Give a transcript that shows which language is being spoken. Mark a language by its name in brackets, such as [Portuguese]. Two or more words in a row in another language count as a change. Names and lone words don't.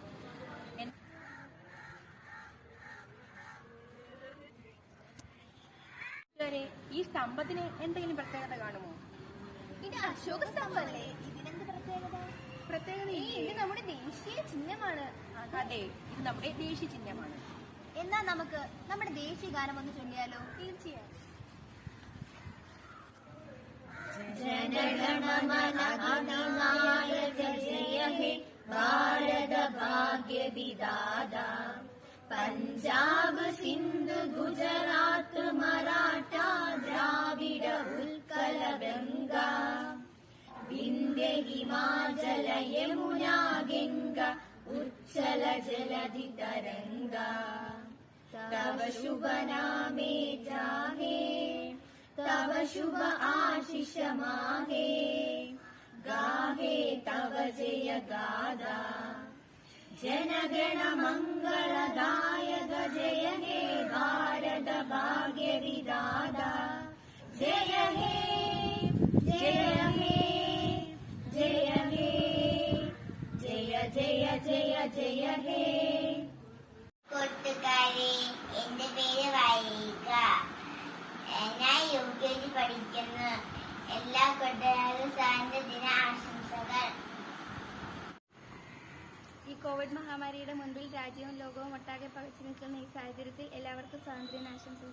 [Malayalam] ഈ സ്തംഭത്തിന് എന്തെങ്കിലും പ്രത്യേകത കാണുമോ? ഇത് അശോക സ്തംഭമല്ലേ? ഇതിനെന്ത് പ്രത്യേകത? ഇത് നമ്മുടെ ദേശീയ ചിഹ്നമാണ്. അതെ, ഇത് നമ്മുടെ ദേശീയ ചിഹ്നമാണ്. എന്നാൽ നമുക്ക് നമ്മുടെ ദേശീയ ഗാനം ഒന്ന് ചൊല്ലിയാലോ? തീർച്ചയായും. [Bangla] জনগণমন অধিনায়ক জয় হে ভারত ভাগ্য বিধাতা পঞ্জাব সিন্ধু গুজরাট মরাঠা দ্রাবিড় উৎকল গঙ্গা বিন্ধ্য হিমাচল যমুনা গঙ্গা উচ্ছল জলধি তরঙ্গ তব শুভ নামে জাগে তব শুভ আশিস মাগে গাহে তব জয় গাথা জনগণ মঙ্গলদায়ক জয় হে ভারত ভাগ্য বিধাতা জয় হে জয় হে জয় হে জয় জয় জয় জয় হে. [Malayalam] കൂട്ടുകാരെ, എൻ്റെ പേര് വൈക. ഞാൻ UKG പഠിക്കുന്നു. എല്ലാ കൂട്ടുകാർക്കും സ്വാതന്ത്ര്യദിന ആശംസകൾ. ഈ കോവിഡ് മഹാമാരിയുടെ മുൻപിൽ രാജ്യവും ലോകവും ഒട്ടാകെ പകച്ചു നിൽക്കുന്ന ഈ സാഹചര്യത്തിൽ എല്ലാവർക്കും സ്വാതന്ത്ര്യദിനാശംസകൾ.